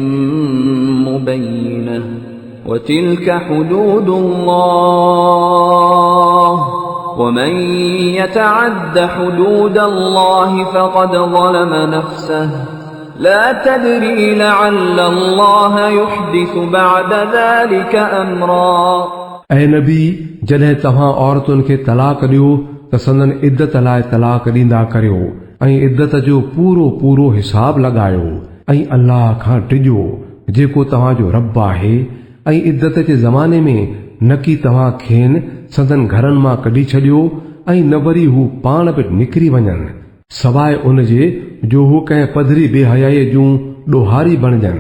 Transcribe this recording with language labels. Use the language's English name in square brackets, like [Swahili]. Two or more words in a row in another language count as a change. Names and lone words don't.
[Arabic] مبينة وتلك حدود الله ومن يتعد حدود الله فقد ظلم نفسه لا تدري لعل الله يحدث بعد ذلك أمرا [Sindhi] ऐं नबी जॾहिं तव्हां औरतुनि खे तलाक ॾियो त संदन इद्दत लाइ तलाक ॾींदा करियो ऐं इद्दत जो पूरो पूरो हिसाब लॻायो ऐं अल्लाह खां टिजो जेको तव्हांजो रब आहे। ऐं इद्दत जे ज़माने में न की तव्हां खेनि संदन घरनि मां कढी छॾियो ऐं न वरी हू पाण बि निकिरी वञनि सवाइ उन जे जो हू कंहिं पधरी बेहयाईअ जूं ॾोहारी बणजनि।